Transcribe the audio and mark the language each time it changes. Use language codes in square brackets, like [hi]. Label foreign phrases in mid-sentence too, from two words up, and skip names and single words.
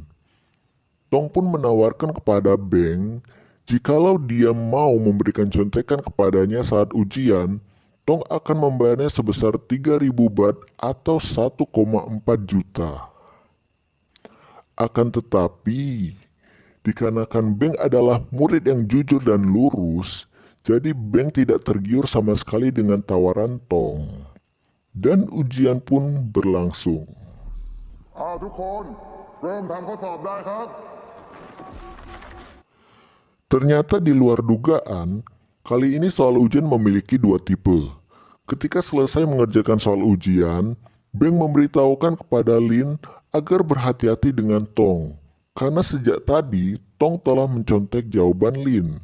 [id] Tong pun menawarkan kepada Beng, jikalau dia mau memberikan contekan kepadanya saat ujian, Tong akan membayarnya sebesar 3.000 baht atau 1,4 juta. Akan tetapi, dikarenakan Beng adalah murid yang jujur dan lurus, jadi Beng tidak tergiur sama sekali dengan tawaran Tong. Dan ujian pun berlangsung. [th] ทุกคนเริ่มทำข้อสอบได้ครับ [id] Ternyata di luar dugaan, kali ini soal ujian memiliki 2 tipe. Ketika selesai mengerjakan soal ujian, Beng memberitahukan kepada Lin agar berhati-hati dengan Tong, karena sejak tadi Tong telah mencontek jawaban Lin.